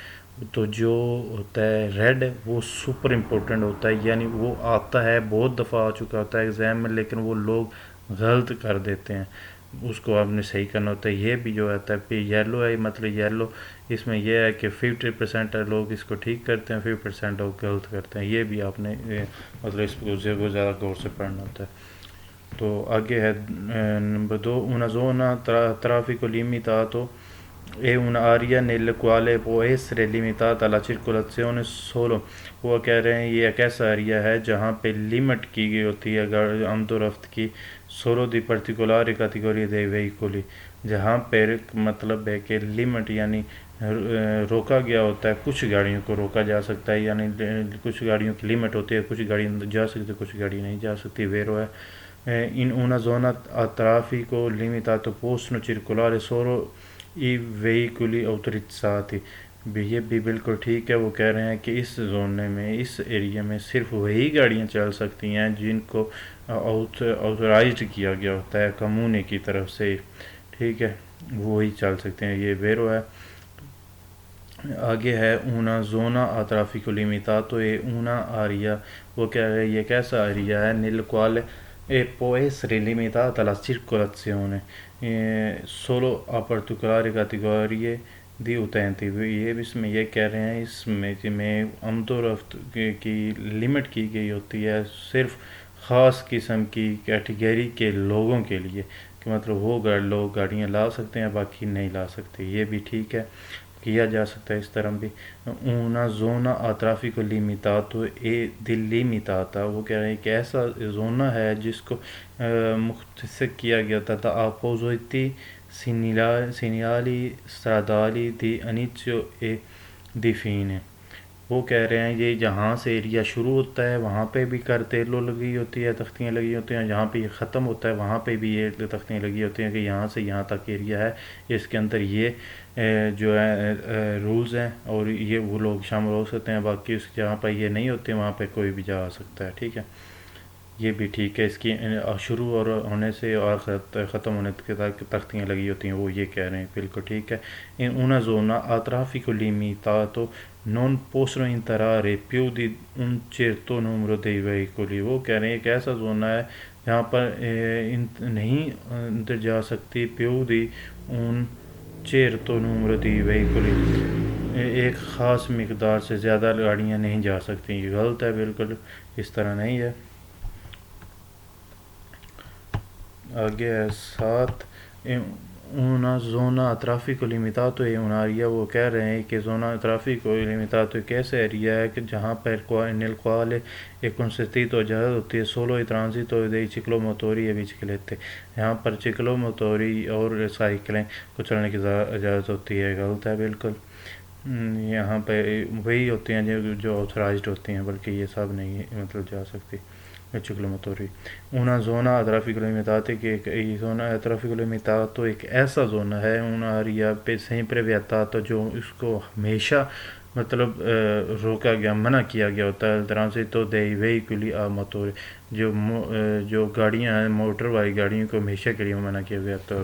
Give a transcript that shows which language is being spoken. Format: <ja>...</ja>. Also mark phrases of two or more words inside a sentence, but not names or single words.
<ur>تو جو ہوتا ہے ریڈ وہ سپر امپورٹنٹ ہوتا ہے, یعنی وہ آتا ہے بہت دفعہ آ چکا ہوتا ہے ایگزام میں لیکن وہ لوگ غلط کر دیتے ہیں. اس کو آپ نے صحیح کرنا ہوتا ہے. یہ بھی جو آتا ہے پھر یلو ہے، مطلب یلو اس میں یہ ہے کہ 50% لوگ اس کو ٹھیک کرتے ہیں، 50% لوگ غلط کرتے ہیں. یہ بھی آپ نے مطلب اس کو زیادہ غور سے پڑھنا ہوتا ہے. تو آگے ہے نمبر 2،</ur> <it>una zona traffico limitato è un'area nella quale può essere limitata la circolazione solo.</it> <ur>وہ کہہ رہے ہیں یہ ایک ایسا ایریا ہے جہاں پہ لمٹ کی گئی ہوتی ہے آمد و رفت کی</ur> <it>solo di particolari categorie dei veicoli،</it> <ur>جہاں پہ مطلب ہے کہ لمٹ یعنی روکا گیا ہوتا ہے، کچھ گاڑیوں کو روکا جا سکتا ہے، یعنی کچھ گاڑیوں کی لمٹ ہوتی ہے، کچھ گاڑی جا سکتی کچھ گاڑی نہیں جا سکتی. ویرو ہے</ur> <it>in una zona a traffico limitato possono circolare solo i veicoli autorizzati.</it> <ur>یہ بھی بالکل ٹھیک ہے. وہ کہہ رہے ہیں کہ اس زونے میں، اس ایریا میں صرف وہی گاڑیاں چل سکتی ہیں جن کو آتھورائزڈ کیا گیا ہوتا ہے کمونے کی طرف سے، ٹھیک ہے، وہی چل سکتے ہیں. یہ ویرو ہے. آگے ہے</ur> <it>una zona a traffico limitato e una area،</it> <ur>وہ کہہ رہے ہیں یہ کیسا ایریا ہے</ur> <it>nel quale può essere limitata la circolazione solo a particolari categorie دی utenti.</it> <ur>یہ بھی اس میں یہ کہہ رہے ہیں اس میں آمد و رفت کی لمٹ کی گئی ہوتی ہے صرف خاص قسم کی کیٹیگری کے لوگوں کے لیے، کہ مطلب وہ لوگ گاڑیاں لا سکتے ہیں باقی نہیں لا سکتے. یہ بھی ٹھیک ہے، کیا جا سکتا ہے اس طرح بھی.</ur> <it>una zona a traffico limitato e delimitata،</it> <ur>وہ کہہ رہے ہیں کہ ایسا زونہ ہے جس کو مختص کیا گیا تھا</ur> <it>oppositi segnali stradali di inizio e di fine.</it> <ur>وہ کہہ رہے ہیں یہ جہاں سے ایریا شروع ہوتا ہے وہاں پہ بھی کرتیلو لگی ہوتی ہے، تختیاں لگی ہوتی ہیں، جہاں پہ یہ ختم ہوتا ہے وہاں پہ بھی یہ تختیاں لگی ہوتی ہیں کہ یہاں سے یہاں تک ایریا ہے، اس کے اندر یہ جو ہے رولز ہیں اور یہ وہ لوگ شامل ہو سکتے ہیں، باقی اس جہاں پہ یہ نہیں ہوتے وہاں پہ کوئی بھی جا سکتا ہے. ٹھیک ہے، یہ بھی ٹھیک ہے. اس کی شروع اور ہونے سے اور ختم ہونے تک تختیاں لگی ہوتی ہیں، وہ یہ کہہ رہے ہیں بالکل ٹھیک ہے.</ur> <it>una zona a traffico limitato non possono entrare più di un certo numero dei veicoli.</it> <ur>وہ کہہ رہے ہیں ایک ایسا زونہ ہے جہاں پر نہیں اندر جا سکتی</ur> <it>più di un certo numero di veicoli،</it> <ur>ایک خاص مقدار سے زیادہ گاڑیاں نہیں جا سکتی. یہ غلط ہے، بالکل اس طرح نہیں ہے. آگے ہے 7،</ur> <it>una zona a traffico limitato è un'area.</it> <ur>وہ کہہ رہے ہیں کہ</ur> <it>zona traffico limitato</it> <ur>ایک ایسا ایریا ہے کہ جہاں پر</ur> <it>nel quale è consentito</it> <ur>اجازت ہوتی ہے</ur> <it>solo il transito dei ciclomotori e biciclette،</it> <ur>یہاں پر چکلوموتوری اور سائیکلیں کو چلنے کی اجازت ہوتی ہے. غلط ہے بالکل. یہاں پہ وہی ہوتے ہیں جو آتھورائزڈ ہوتی ہیں، بلکہ یہ سب نہیں مطلب جا سکتی ciclomotori.</ur> <it>una zona a traffico limitato che zona a traffico limitato</it> <ur>ایک ایسا زونہ ہے</ur> <it>un'area sempre vietata</it> <ur>جو اس کو ہمیشہ مطلب روکا گیا، منع کیا گیا ہوتا ہے</ur> <it>transito dei veicoli a motore،</it> <ur>جو گاڑیاں ہیں موٹر والی گاڑیوں کو ہمیشہ کے لیے منع کیا گیا ہوتا ہے.</ur>